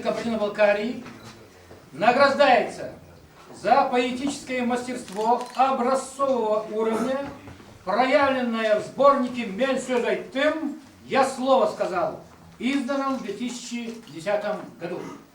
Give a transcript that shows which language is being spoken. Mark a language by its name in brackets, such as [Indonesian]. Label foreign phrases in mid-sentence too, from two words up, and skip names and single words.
[Russian] Кабардино-Балкарии, награждается за поэтическое мастерство образцового уровня, проявленное в сборнике [Kazakh] «Мен сөз айттым, [Russian] я слово сказал», изданном в 2010 году.